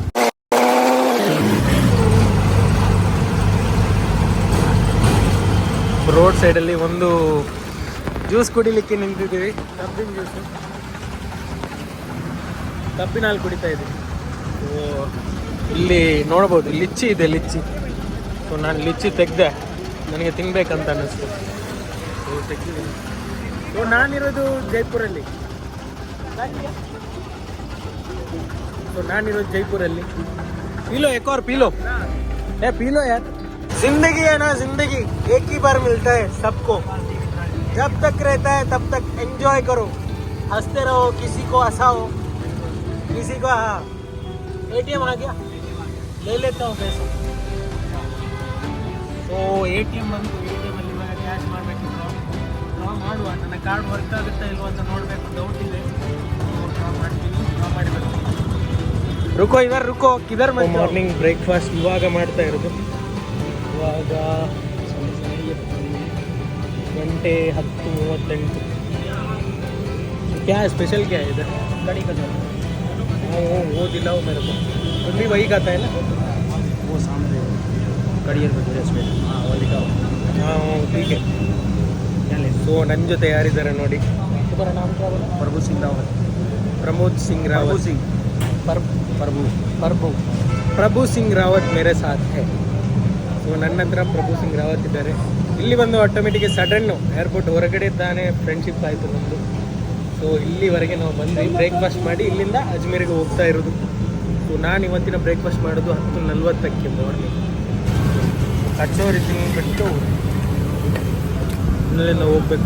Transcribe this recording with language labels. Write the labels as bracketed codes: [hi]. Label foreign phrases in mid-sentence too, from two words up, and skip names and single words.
[kn] ರೋಡ್ ಸೈಡಲ್ಲಿ ಒಂದು ಜ್ಯೂಸ್ ಕುಡಿಲಿಕ್ಕೆ ನಿಂತಿದ್ದೀವಿ, ಕಬ್ಬಿನ ಜ್ಯೂಸು. ಕಬ್ಬಿನ ಹಾಲು ಕುಡಿತಾ ಇದ್ದೀವಿ. ಸೊ ಇಲ್ಲಿ ನೋಡ್ಬೋದು ಲಿಚ್ಚಿ ಇದೆ, ಲಿಚ್ಚಿ. ಸೊ ನಾನು ಲಿಚ್ಚಿ ತೆಗೆದೆ, ನನಗೆ ತಿನ್ಬೇಕಂತ ಅನ್ನಿಸ್ತು. ತೆಗ್ದಿದ್ದೀನಿ. ಸೊ ನಾನಿರೋದು ಜೈಪುರಲ್ಲಿ. [hi] पीलो एक और पी लो. पी लो यार. जिंदगी है ना, जिंदगी एक ही बार मिलता है सबको. जब तक रहता है तब तक एंजॉय करो, हंसते रहो, किसी को हंसाओ, किसी को. हाँ ATM आ गया, ले लेता हूँ पैसे. [kn] तो ATM ಬಂದು ATM ಅಲ್ಲಿ ಇವಾಗ ಕ್ಯಾಶ್ ಮಾಡಬೇಕು. ಡ್ರಾ ಮಾಡುವ. ನನ್ನ [en] card work [kn] ಆಗುತ್ತಾ ಇಲ್ವ ಅಂತ ನೋಡಬೇಕು, ಡೌಟ್ ಇದೆ. ಡ್ರಾ ಮಾಡ್ತೀನಿ, ಡ್ರಾ ಮಾಡಿ ಬರ್ತೀನಿ. ರುಕೋ ಇವರು, [hi] रुको किधर. [en] morning breakfast [kn] ಇವಾಗ ಮಾಡ್ತಾ ಇರೋದು. ಇವಾಗ 10:38. [hi] क्या स्पेशल क्या है इधर? कड़ी का वो दिलाओ मेरे को. तुम भी वही खाता है ना? वो सामने कड़ी भजूरे स्पेशल. हाँ वो दिखाओ. हाँ ठीक है. [kn] ಸೊ ನನ್ನ ಜೊತೆ ಯಾರಿದ್ದಾರೆ ನೋಡಿ. [hi] तुम्हारा नाम क्या बोला? प्रभु सिंह रावत. प्रभु सिंह रावत मेरे साथ है. [kn] ಸೊ ನನ್ನ ಹತ್ರ ಪ್ರಭು ಸಿಂಗ್ ರಾವತ್ ಇದ್ದಾರೆ. ಇಲ್ಲಿ ಬಂದು ಆಟೋಮೆಟಿಕ್ ಸಡನ್ನು ಏರ್ಪೋರ್ಟ್ ಹೊರಗಡೆ ತಾನೇ ಫ್ರೆಂಡ್ಶಿಪ್ ಆಯಿತು ನಮ್ಮದು. ಸೊ ಇಲ್ಲಿವರೆಗೆ ನಾವು ಬಂದು ಬ್ರೇಕ್ಫಾಸ್ಟ್ ಮಾಡಿ ಇಲ್ಲಿಂದ ಅಜ್ಮೀರಿಗೆ ಹೋಗ್ತಾ ಇರೋದು. ಸೊ ನಾನು ಇವತ್ತಿನ ಬ್ರೇಕ್ಫಾಸ್ಟ್ ಮಾಡೋದು 10:40 ಮಾರ್ನಿಂಗ್. ಕಚೋರಿ ತಿಂದುಬಿಟ್ಟು ಇಲ್ಲಿಂದ ಹೋಗ್ಬೇಕು.